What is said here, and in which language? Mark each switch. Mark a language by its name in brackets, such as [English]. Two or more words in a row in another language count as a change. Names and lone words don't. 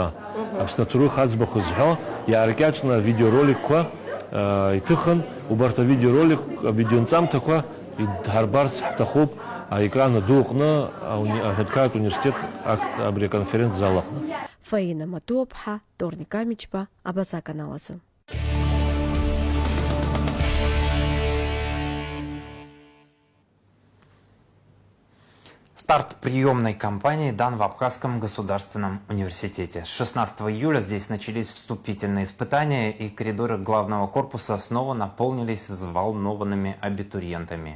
[Abkhazian] Аԥсны аҭоурых аӡбахә зҳәо иааркьаҿны авидеороликқәа иҭыхын, убарҭ авидеонҵамҭақәа идҳарбарц ҳҭахуп аекран ду аҟны аҳәынҭқарратә университет абри аконференц-зал аҟны. Фаина Матуаԥҳа, Торник Амичба, Абаза каналазы. [Russian] Старт приемной кампании дан в Абхазском государственном университете. С 16 июля здесь начались вступительные испытания, и коридоры главного корпуса снова наполнились взволнованными абитуриентами.